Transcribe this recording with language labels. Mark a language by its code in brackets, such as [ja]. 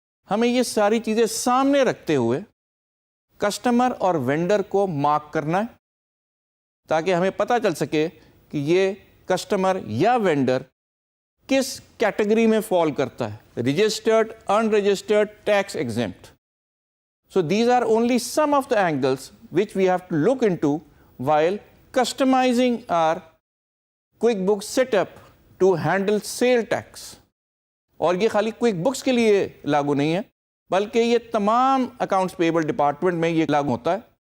[ur] ہمیں یہ ساری چیزیں سامنے رکھتے ہوئے کسٹمر اور وینڈر کو مارک کرنا ہے تاکہ ہمیں پتہ چل سکے کہ یہ کسٹمر یا وینڈر کس کیٹیگری میں فال کرتا ہے, registered, in registered, tax exempt. [en] So these are only some of the angles which we have to look into while customizing our QuickBooks setup to handle sale tax. [ur] اور یہ خالی quick books کے لیے لاگو نہیں ہے بلکہ یہ تمام اکاؤنٹس پیبل ڈپارٹمنٹ میں یہ لاگو ہوتا ہے.